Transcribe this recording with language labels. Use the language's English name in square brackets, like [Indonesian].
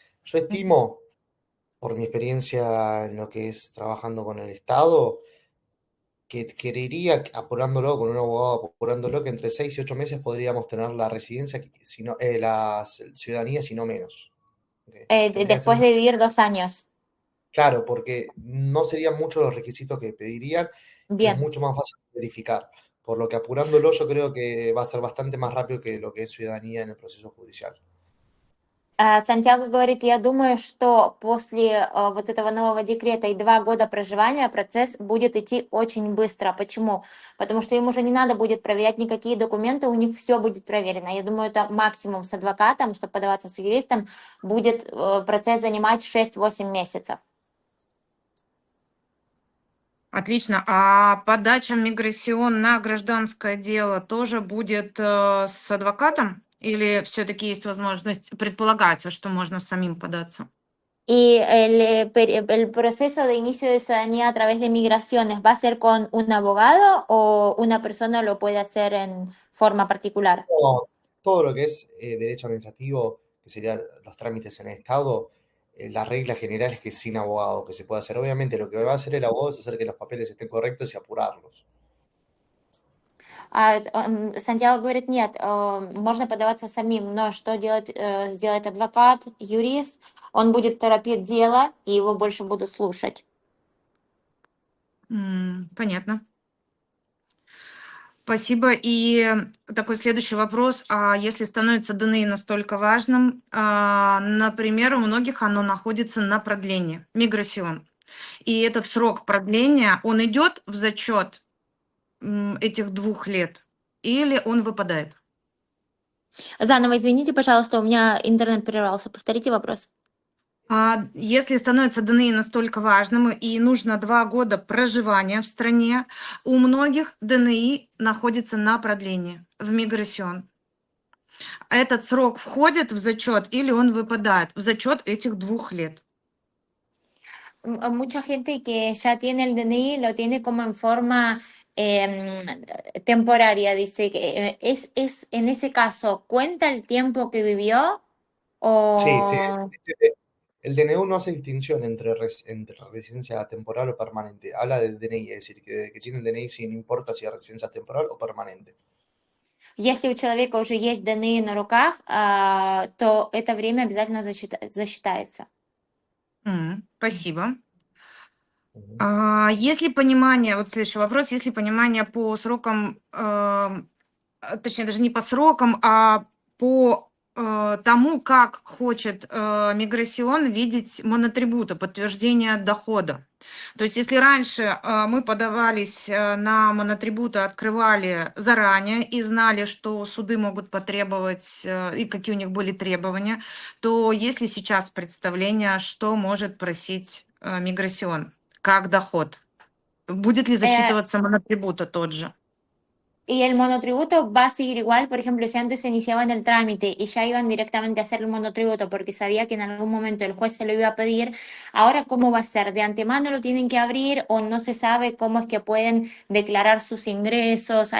[Spanish] Yo estimo, por mi experiencia en lo que es trabajando con el Estado, que creería, apurándolo con un abogado, apurándolo, que entre 6 y 8 meses podríamos tener la residencia, la ciudadanía, si no menos. Tendría que ser Después de vivir 2 años. claro, porque no serían muchos los requisitos que pedirían y es Bien. mucho más fácil de verificar. Por lo que apurándolo, yo creo que va a ser bastante más rápido que lo que es ciudadanía en el proceso judicial. [Russian] Сантьяго говорит, я думаю, что после вот этого нового декрета и 2 года проживания процесс будет идти очень быстро. Почему? Потому что им уже не надо будет проверять никакие документы, у них все будет проверено. Я думаю, это максимум с адвокатом, чтобы подаваться с юристом, будет процесс занимать 6-8 месяцев. Отлично. А подача миграцион на гражданское дело тоже будет с адвокатом? Или все-таки есть возможность, предполагается, что можно самим податься? [Spanish] Y el proceso de inicio de ciudadanía a través de migraciones, ¿va a ser con un abogado o una persona lo puede hacer en forma particular? Todo lo que es derecho administrativo, que serían los trámites en el Estado, la regla general es que sin abogado que se puede hacer. Obviamente lo que va a hacer el abogado es hacer que los papeles estén correctos y apurarlos. [Russian] Сантьяго говорит, нет, можно подаваться самим, но что сделает адвокат, юрист, он будет торопить дело, и его больше будут слушать. Понятно. Спасибо. И такой следующий вопрос. А если становится ДНИ настолько важным, например, у многих оно находится на продлении, миграцион. И этот срок продления, он идет в зачет этих 2 лет или он выпадает? Заново извините, пожалуйста, у меня интернет прервался. Повторите вопрос. Если становится ДНИ настолько важным и нужно 2 года проживания в стране, у многих ДНИ находится на продлении в миграцион. Этот срок входит в зачет или он выпадает в зачет этих 2 лет? [Spanish] Mucha gente que ya tiene el DNI lo tiene como en forma temporaria. Dice que es en ese caso, ¿cuenta el tiempo que vivió Sí, sí. o El DNU no hace distinción entre residencia temporal o permanente. Habla del DNI, es decir, que tiene el DNI sin importa si es residencia temporal o permanente. [Russian] если у человека уже есть DNI на руках, то это время обязательно засчитается? Спасибо. Угу. Есть ли понимание, вот следующий вопрос, есть ли понимание по срокам, точнее, даже не по срокам, а по тому, как хочет миграцион видеть монотрибута, подтверждение дохода. То есть если раньше мы подавались на монотрибуты, открывали заранее и знали, что суды могут потребовать и какие у них были требования, то есть ли сейчас представление, что может просить миграцион как доход? Будет ли засчитываться монотрибута тот же? [Spanish] Y el monotributo va a seguir igual, por ejemplo, si antes se iniciaban el trámite y ya iban directamente a hacer el monotributo porque sabía que en algún momento el juez se lo iba a pedir, ahora ¿cómo va a ser? ¿De antemano lo tienen que abrir o no se sabe cómo es que pueden declarar sus ingresos?